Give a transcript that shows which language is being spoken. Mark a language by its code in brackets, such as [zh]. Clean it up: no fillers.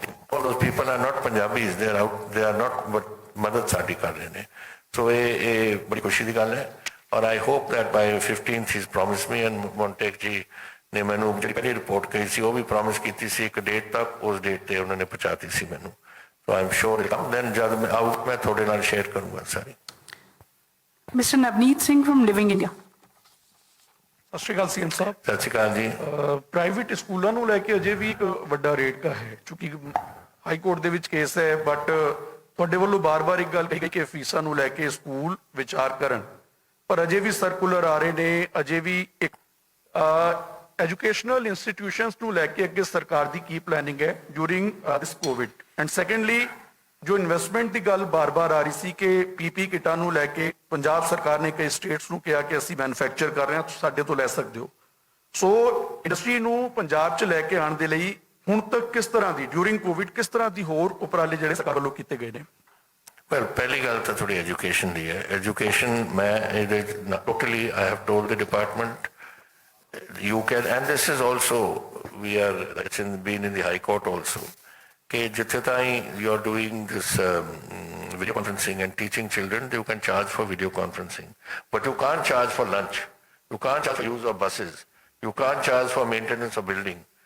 [en] All those people are not Punjabis, they are not, but [pa] ਮਦਦ ਸਾਡੀ ਕਰ ਰਹੇ ਨੇ. [en] So [pa] ਇਹ ਬੜੀ ਖੁਸ਼ੀ ਦੀ ਗੱਲ ਹੈ. [en] और I hope that by 15th he's promised me, and Montek ji [pa] ਨੇ ਮੈਨੂੰ ਜਿਹੜੀ ਪਹਿਲੀ ਰਿਪੋਰਟ ਕਹੀ ਸੀ ਉਹ ਵੀ ਪ੍ਰੋਮਿਸ ਕੀਤੀ ਸੀ ਇੱਕ ਡੇਟ ਤੱਕ, ਉਸ ਡੇਟ ਤੇ ਉਹਨਾਂ ਨੇ ਪਹੁੰਚਾਤੀ ਸੀ ਮੈਨੂੰ। ਸੋ [en] I am sure then [pa] ਜਦ ਮੈਂ ਆਊਟ ਮੈਂ ਤੁਹਾਡੇ ਨਾਲ ਸ਼ੇਅਰ ਕਰੂੰਗਾ ਸਾਰੀ। Mister Navneet Singh firm living India. ਸਤਿ ਸ਼੍ਰੀ ਅਕਾਲ ਸੀਐਮ ਸਾਹਿਬ। ਸਤਿ ਸ਼੍ਰੀ ਅਕਾਲ ਜੀ। ਪ੍ਰਾਈਵੇਟ ਸਕੂਲਾਂ ਨੂੰ ਲੈ ਕੇ ਅਜੇ ਵੀ ਇੱਕ ਵੱਡਾ ਰੇਟਕਾ ਹੈ, ਕਿਉਂਕਿ ਹਾਈ ਕੋਰਟ ਦੇ ਵਿੱਚ ਕੇਸ ਹੈ, ਬਟ ਤੁਹਾਡੇ ਵੱਲੋਂ ਬਾਰ-ਬਾਰ ਇੱਕ ਗੱਲ ਕਹੀ ਕਿ ਫੀਸਾਂ ਨੂੰ ਲੈ ਕੇ ਸਕੂਲ ਵਿਚਾਰ ਕਰਨ, ਪਰ ਅਜੇ ਵੀ ਸਰਕੂਲਰ ਆ ਰਹੇ ਨੇ, ਅਜੇ ਵੀ ਇੱਕ ਐਜੂਕੇਸ਼ਨਲ ਇੰਸਟੀਟਿਊਸ਼ਨਸ ਨੂੰ ਲੈ ਕੇ ਅੱਗੇ ਸਰਕਾਰ ਦੀ ਕੀ ਪਲੈਨਿੰਗ ਹੈ [en] During this Covid. [pa] And secondly ਜੋ ਇਨਵੈਸਟਮੈਂਟ ਦੀ ਗੱਲ ਬਾਰ-ਬਾਰ ਆ ਰਹੀ ਸੀ ਕਿ ਪੀਪੀ ਕਿਟਾਂ ਨੂੰ ਲੈ ਕੇ ਪੰਜਾਬ ਸਰਕਾਰ ਨੇ ਕਈ ਸਟੇਟਸ ਨੂੰ ਕਿਹਾ ਕਿ ਅਸੀਂ ਮੈਨੂਫੈਕਚਰ ਕਰ ਰਹੇ ਹਾਂ, ਤੁਸੀਂ ਸਾਡੇ ਤੋਂ ਲੈ ਸਕਦੇ ਹੋ। ਸੋ ਇੰਡਸਟਰੀ ਨੂੰ ਪੰਜਾਬ 'ਚ ਲੈ ਕੇ ਆਉਣ ਦੇ ਲਈ ਹੁਣ ਤੱਕ ਕਿਸ ਤਰ੍ਹਾਂ ਦੀ ਡਿਊਰਿੰਗ ਕੋਵਿਡ ਕਿਸ ਤਰ੍ਹਾਂ ਦੀ ਹੋਰ ਉਪਰਾਲੇ ਜਿਹੜੇ ਸਰਕਾਰ ਵੱਲੋਂ ਕੀਤੇ ਗਏ ਨੇ? ਵੈਲ ਪਹਿਲੀ ਗੱਲ ਤਾਂ ਥੋੜੀ ਐਜੂਕੇਸ਼ਨ ਦੀ ਹੈ। [en] education [pa] ਮੈਂ ਇਹਦੇ [en] Totally I have told the department you can, and this is also we are, it's been in the High Court also, कि जिथे ताई you are doing this video conferencing and teaching children, you can charge for video conferencing, but you can't charge for lunch, you can't charge for use of buses, you can't charge for maintenance of building.